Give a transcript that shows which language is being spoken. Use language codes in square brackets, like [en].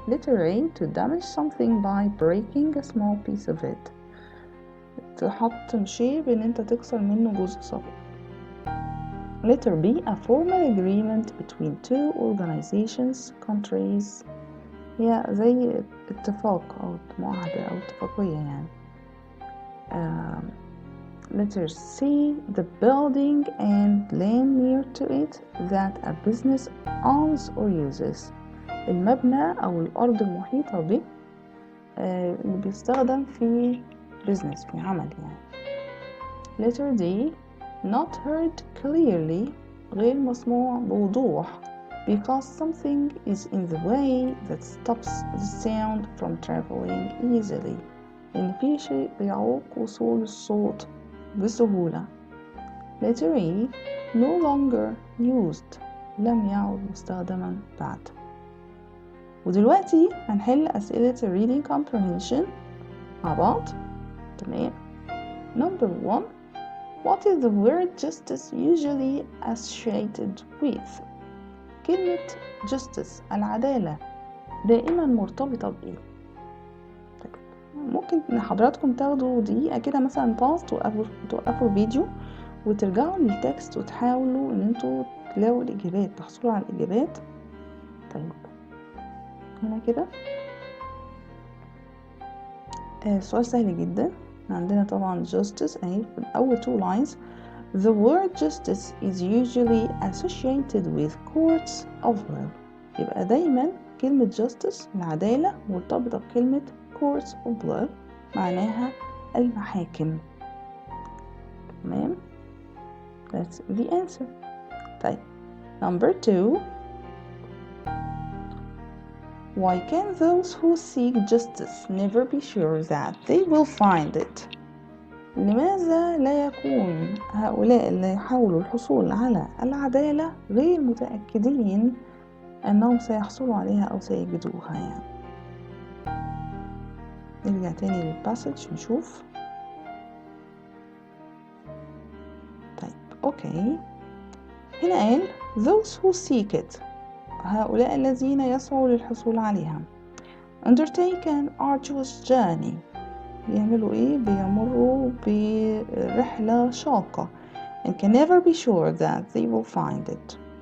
[en] letter A to damage something by breaking a small piece of it. [ar] تحط شيء بإن أنت تكسر منه جزء صغير. [en] letter B a formal agreement between two organizations countries. [ar] هي زي اتفاق أو معاهدة أو اتفاقية يعني. [en] letter C the building and land near to it that a business owns or uses. [ar] المبنى أو الأرض المحيطة به اللي بيستخدم في business، في عمل يعني. [en] letter D not heard clearly [ar] غير مسموع بوضوح [en] because something is in the way that stops the sound from traveling easily. [ar] إن في شيء بيعوق وصول الصوت بسهولة. [en] letter E no longer used [ar] لم يعد مستخدما بعد. ودلوقتي هنحل أسئلة [en] reading comprehension [ar] مع بعض. تمام. [en] number 1 what is the word justice usually associated with؟ [ar] كلمة justice العدالة دائما مرتبطة بإيه؟ ممكن حضراتكم تاخدوا دقيقة كده مثلا باز، توقفوا الفيديو وترجعوا للتكست وتحاولوا ان انتوا تلاقوا الإجابات، تحصلوا على الإجابات. طيب هنا كده سؤال سهل جدا. عندنا طبعا justice اهي في أول 2 lines. [en] The word justice is usually associated with courts of law. [ar] يبقى دايما كلمة justice العدالة مرتبطة بكلمة [en] courts of law [ar] معناها المحاكم. [en] تمام. That's the answer. [ar] طيب [en] number 2 why can those who seek justice never be sure that they will find it؟ [ar] لماذا لا يكون هؤلاء اللي يحاولوا الحصول على العدالة غير متأكدين أنهم سيحصلوا عليها أو سيجدوها يعني؟ نرجع تاني للباسج نشوف. طيب أوكي، هنا قال [en] those who seek it [ar] هؤلاء الذين يسعوا للحصول عليها [en] undertake an arduous journey. [ar] بيعملوا ايه؟ بيمروا برحلة شاقة [en] and can never be sure that they will find it.